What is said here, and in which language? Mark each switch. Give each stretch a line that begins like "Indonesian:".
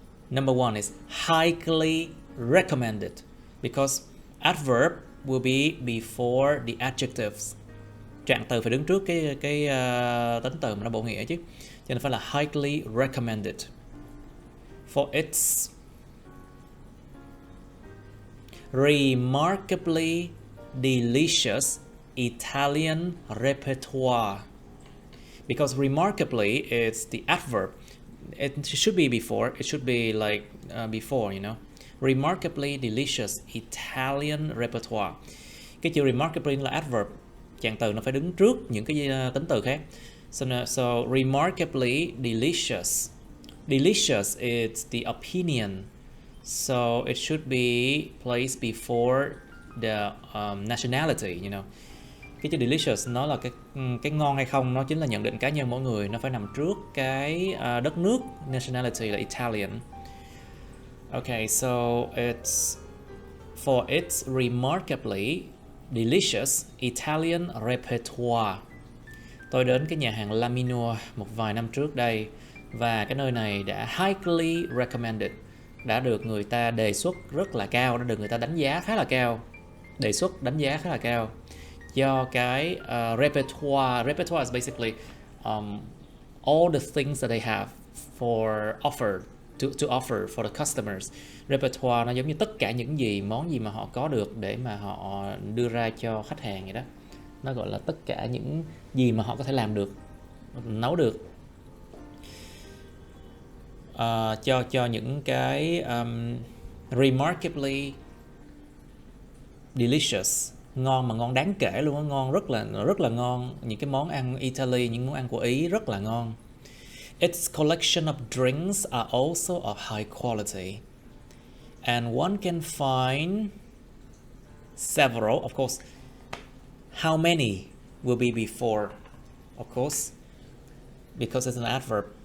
English: Number one is highly recommended. Because adverb will be before the adjectives.
Vietnamese: Trạng từ phải đứng trước cái tính từ mà nó bổ nghĩa chứ. Cho nên phải là
English: highly recommended. For its remarkably delicious Italian repertoire. Because remarkably is the adverb. It should be before. It should be like before, you know. Remarkably delicious Italian repertoire.
Vietnamese: Cái chữ remarkably là adverb, trạng từ nó phải đứng trước những cái tính từ khác.
English: So remarkably delicious. Delicious is the opinion. So it should be placed before the nationality, you know.
Vietnamese: Cái chữ delicious nó là cái ngon hay không, nó chính là nhận định cá nhân mỗi người, nó phải nằm trước cái đất nước, nationality là Italian.
English: Okay, so it's for its remarkably delicious Italian repertoire.
Vietnamese: Tôi đến cái nhà hàng La Minor một vài năm trước đây, và cái nơi này đã
English: highly recommended,
Vietnamese: đã được người ta đề xuất rất là cao, đã được người ta đánh giá khá là cao, đánh giá khá là cao do cái repertoire.
English: Repertoire is basically all the things that they have for offer. To offer for the customers.
Vietnamese: Repertoire nó giống như tất cả những món gì mà họ có được để mà họ đưa ra cho khách hàng vậy đó. Nó gọi là tất cả những gì mà họ có thể làm được, nấu được. Cho những cái
English: remarkably delicious,
Vietnamese: ngon mà ngon đáng kể luôn á, ngon rất là ngon. Những cái món ăn Italy, những món ăn của Ý rất là ngon.
English: Its collection of drinks are also of high quality, and one can find several. Of course, how many will be before? Of course, because it's an adverb.